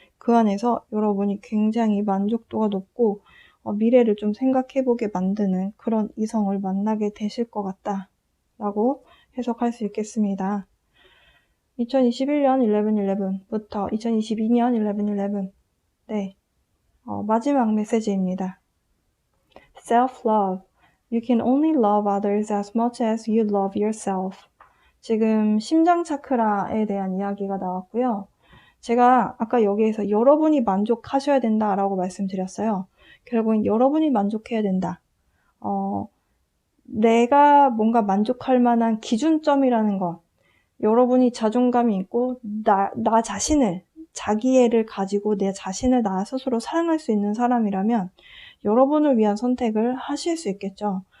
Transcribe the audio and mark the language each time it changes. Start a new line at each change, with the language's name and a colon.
Korean: 그 안에서 여러분이 굉장히 만족도가 높고 미래를 좀 생각해보게 만드는 그런 이성을 만나게 되실 것 같다라고 해석할 수 있겠습니다. 2021년 11/11부터 2022년 11/11, 네, 마지막 메시지입니다.
English: Self-love. You can only love others as much as you love yourself.
Korean: 지금 심장 차크라에 대한 이야기가 나왔고요. 제가 아까 여기에서 여러분이 만족하셔야 된다라고 말씀드렸어요. 결국엔 여러분이 만족해야 된다. 내가 뭔가 만족할 만한 기준점이라는 것, 여러분이 자존감이 있고 나 자신을, 자기애를 가지고 내 자신을 나 스스로 사랑할 수 있는 사람이라면 여러분을 위한 선택을 하실 수 있겠죠.